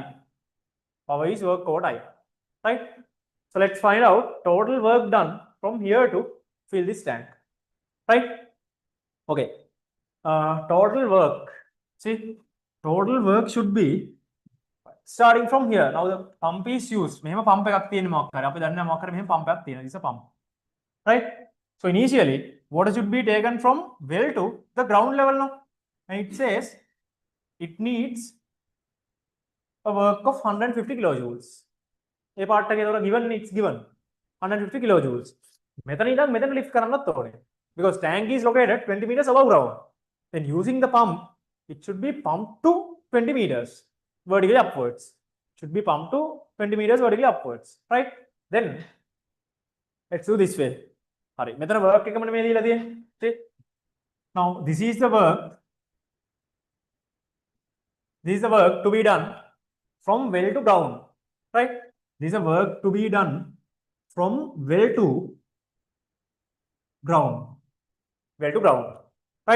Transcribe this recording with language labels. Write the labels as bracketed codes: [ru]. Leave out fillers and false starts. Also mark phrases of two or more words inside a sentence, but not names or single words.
[en] Power is work over time, right? So let's find out total work done from here to fill this tank, right? Okay. Total work. See, total work should be starting from here. Now the pump is used. [si] මෙහෙම pump එකක් තියෙන මොකක් හරි. අපි දන්නේ මොකක් හරි මෙහෙම pump එකක් තියෙනවා. [en] This is a pump. Right? So initially, water should be taken from well to the ground level now. And it says it needs a work of 150 kilojoules. [si] ඒ part එකේ ඒතකොට given, [en] it's given 150 kilojoules. [si] මෙතන ඉඳන් මෙතන lift කරන්නත් ඕනේ. [en] Because tank is located 20 meters above ground. Then using the pump, it should be pumped to 20 meters vertically upwards. Should be pumped to 20 meters vertically upwards, right? Then let's do this way. [si] Hari, මෙතන work එකමනේ මේ දීලා තියෙන්නේ. [en] See? Now this is the work. This is the work to be done from well to ground, right? This is a work to be done from well to ground. Well to ground, right?